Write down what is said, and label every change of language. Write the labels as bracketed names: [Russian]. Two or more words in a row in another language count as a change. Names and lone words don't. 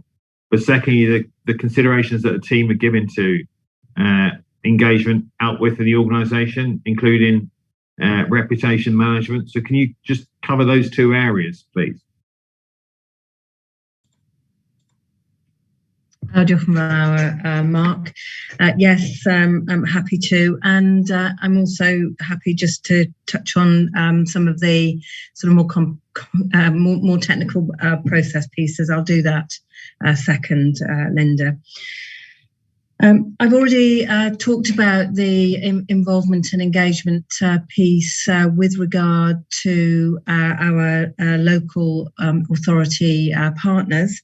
[English] But secondly, the considerations that the team are giving to engagement out within the organisation, including reputation management. So can you just cover those two areas, please? [Welsh] Diolch yn fawr, [English] Mark. Yes, I'm happy to. And I'm also happy just to touch on some of the sort of more technical process pieces. I'll do that second, Linda. I've already talked about the involvement and engagement piece with regard to our local authority partners.